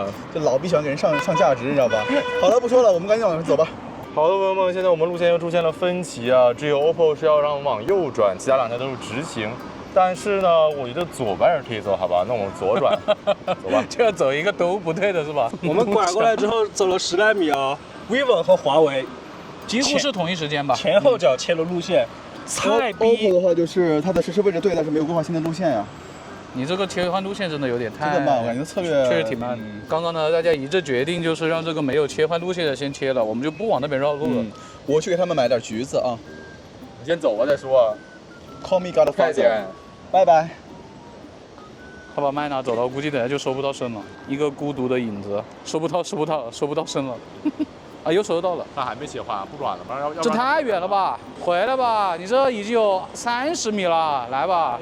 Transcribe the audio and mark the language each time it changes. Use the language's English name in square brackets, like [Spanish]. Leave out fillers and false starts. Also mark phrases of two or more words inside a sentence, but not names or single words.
[Chinese] 這老逼喜歡給人上價值，你知道吧？好了，不說了，我們趕緊往前走吧。好的，朋友們，現在我們路線又出現了分歧啊，只有 OPPO 是要讓我們往右轉，其他2台都是直行。但是呢，我覺得左邊可以走，好吧？那我們左轉，走吧。就要走一個都不對的是吧？我們拐過來之後走了10來米啊 ，vivo 和華為幾乎是同一時間吧？前後腳切了路線。菜逼 OPPO 的話就是它的實時位置對，但是沒有規劃新的路線呀。你這個切換路線真的有點太慢，我感覺策略確實挺慢。剛剛呢，大家一致決定就是讓這個沒有切換路線的先切了，我們就不往那邊繞路了。我去給他們買點橘子啊。你先走吧再說。 [English] Call me Godfather。 [Chinese] 拜拜。他把麥拿走了，估計等下就收不到聲了。一個孤獨的影子，收不到聲了。啊，又收到了。他還沒切換，不轉了，不然要。這太遠了吧？回來吧，你這已經有30米了，來吧。